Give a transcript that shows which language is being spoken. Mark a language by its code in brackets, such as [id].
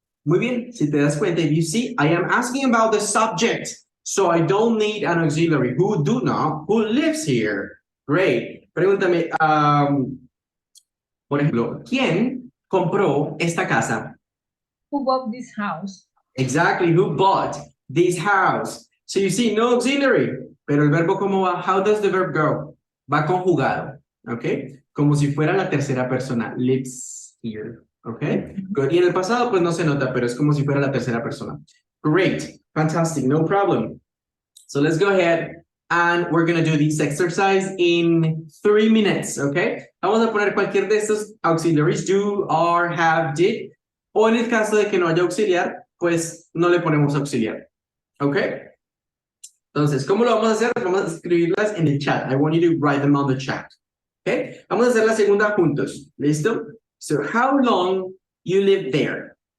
[es] Muy bien, si te das cuenta, [en] if you see, I am asking about the subject, so I don't need an auxiliary. Who lives here? Great. [es] Pregúntame, por ejemplo, ¿quién compró esta casa? [en] Who bought this house? Exactly, who bought this house? So you see, no auxiliary, [es] pero el verbo ¿cómo va? [en] How does the verb go? [es] Va conjugado, ¿ok? Como si fuera la tercera persona, [en] lives here, [es] ¿ok? Good. Y en el pasado pues no se nota, pero es como si fuera la tercera persona. [en] Great, fantastic, no problem. So let's go ahead and we're going to do this exercise in 3 minutes, ¿ok? [es] Vamos a poner cualquier de estos auxiliaries, do, are, have, did, o en el caso de que no haya auxiliar, pues no le ponemos auxiliar, ¿ok? Entonces, ¿cómo lo vamos a hacer? Vamos a escribirlas en el chat. [en] I want you to write them on the chat, ¿ok? [es] Vamos a hacer la segunda juntos, ¿listo? [en] So, how long you live there?